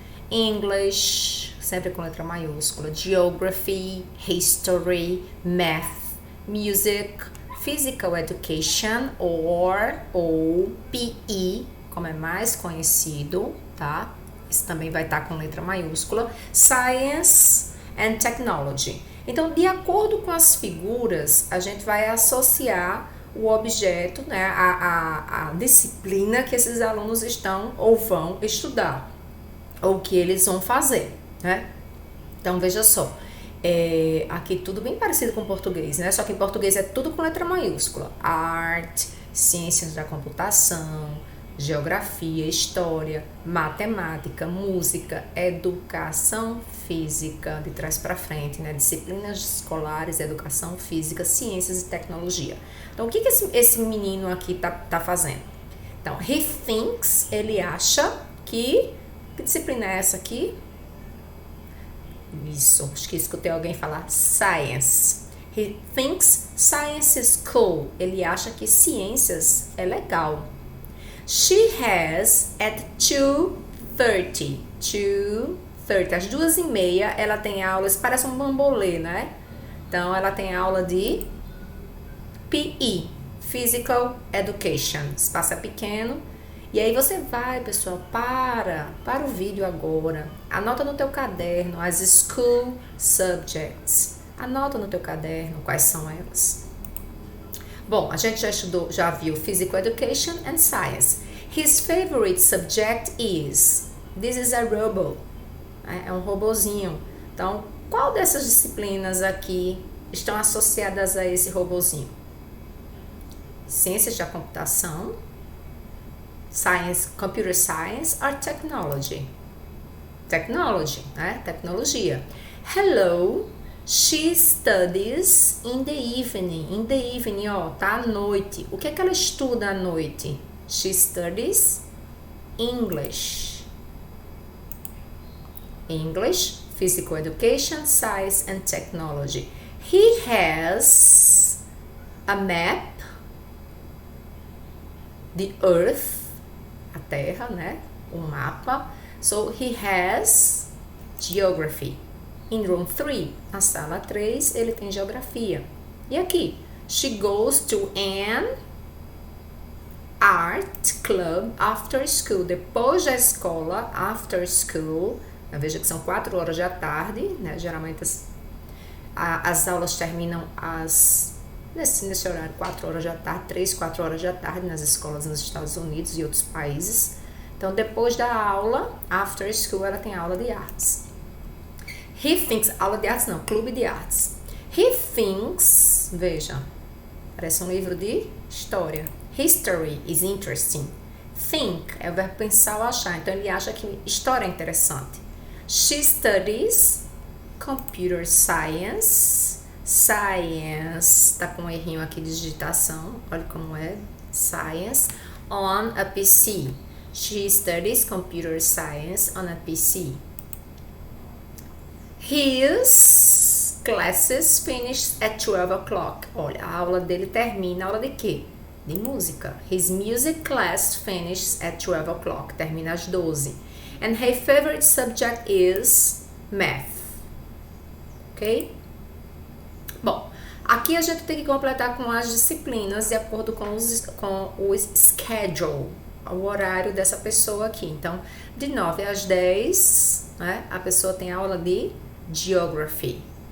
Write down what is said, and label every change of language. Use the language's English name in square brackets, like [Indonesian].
[Portuguese] English, sempre com letra maiúscula. [English] Geography, history, math, music, physical education [Portuguese] ou PE, como é mais conhecido, tá? Isso também vai estar com letra maiúscula. [English] Science and technology. [Portuguese] Então, de acordo com as figuras, a gente vai associar o objeto, né, a disciplina que esses alunos estão ou vão estudar, ou que eles vão fazer, né? Então, veja só. Aqui tudo bem parecido com o português, né? Só que em português é tudo com letra maiúscula. Art, ciências da computação, geografia, história, matemática, música, educação física, de trás para frente, né? Disciplinas escolares, educação física, ciências e tecnologia. Então, o que esse menino aqui tá fazendo? Então, [English] he thinks, [Portuguese] ele acha que disciplina é essa aqui? Isso, acho que escutei alguém falar science. [English] He thinks science is cool. [Portuguese] Ele acha que ciências é legal. [English] She has at 2:30. [Portuguese] 2:30. Às 2:30 ela tem aulas, parece um bambolê, né? Então ela tem aula de PE, Physical Education. Espaço é pequeno. E aí você vai, pessoal, para o vídeo agora. Anota no teu caderno as school subjects. Anota no teu caderno quais são elas. Bom, a gente já viu Physical Education and Science. [English] His favorite subject is. This is a robot. [Portuguese] É um robozinho. Então, qual dessas disciplinas aqui estão associadas a esse robozinho? [English] Ciências da computação, Science, Computer Science or Technology? [Portuguese] Technology, né? Tecnologia. [English] Hello, she studies in the evening. In the evening, [Portuguese] ó, tá à noite. O que é que ela estuda à noite? [English] She studies English. English, Physical Education, Science and Technology. He has a map, the Earth, [Portuguese] a Terra, [English] né? [Portuguese] Um mapa. [English] So, he has geography. In room 3, [Portuguese] na sala 3, ele tem geografia. E aqui? [English] She goes to an art club after school. [Portuguese] Depois da escola, [English] after school. [Portuguese] Veja que são 4 horas da tarde, né? Geralmente as aulas terminam nesse horário, 4 horas da tarde, 3, 4 horas da tarde nas escolas nos Estados Unidos e outros países. Então, depois da aula, [English] after school, [Portuguese] ela tem aula de artes. [English] He thinks, [Portuguese] aula de artes não, clube de artes. [English] He thinks, [Portuguese] veja, parece um livro de história. [English] History is interesting. [Portuguese] Think é o verbo pensar ou achar. Então, ele acha que história é interessante. [English] She studies computer science. [Portuguese] Science, tá com um errinho aqui de digitação. Olha como é. [English] Science on a PC. She studies computer science on a PC. His classes finish at 12 o'clock. [Portuguese] Olha, a aula dele termina. A aula de quê? De música. [English] His music class finishes at 12 o'clock. [Portuguese] Termina às 12. [English] And her favorite subject is math. Ok? [Portuguese] Bom, aqui a gente tem que completar com as disciplinas de acordo com o schedule, o horário dessa pessoa aqui. Então, de 9 às 10, né, a pessoa tem aula de Geography.